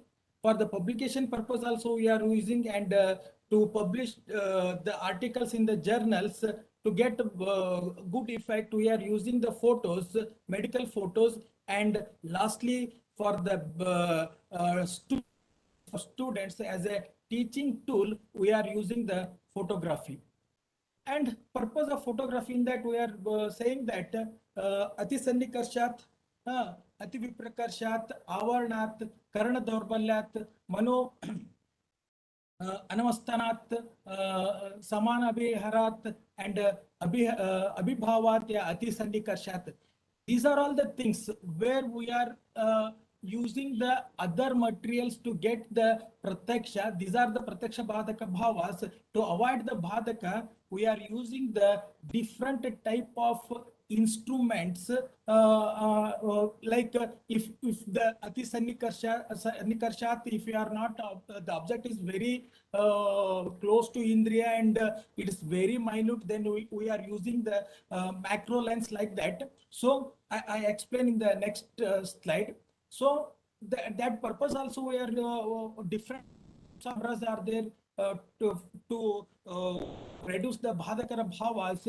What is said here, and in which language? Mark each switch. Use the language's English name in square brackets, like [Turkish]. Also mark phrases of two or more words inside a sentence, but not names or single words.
[English] For the publication purpose also we are using, and to publish the articles in the journals, to get good effect we are using the photos, medical photos. And lastly, for the students as a teaching tool, we are using the photography. And purpose of photography in that we are saying that [Sanskrit] अति सन्निकर्षात्, अति विप्रकर्षात्, आवरणात्, करण दौर्बल्यात्, मनो अनवस्थानात्, समानाभिहारात्, and अभिभवात्, अति सन्निकर्षात्. [English] These are all the things where we are using the other materials to get the pratyaksha. These are the [Sanskrit] प्रत्यक्ष बाधक भावाः. [English] To avoid the bhadaka, we are using the different type of instruments, like if the [Sanskrit] अति सन्निकर्षात्, [English] if you are not, the object is very close to indriya and it is very minute, then we are using the macro lens like that. So I explain in the next slide. So that purpose also we are different cameras are there to reduce the [Sanskrit] बाधकर भावाः.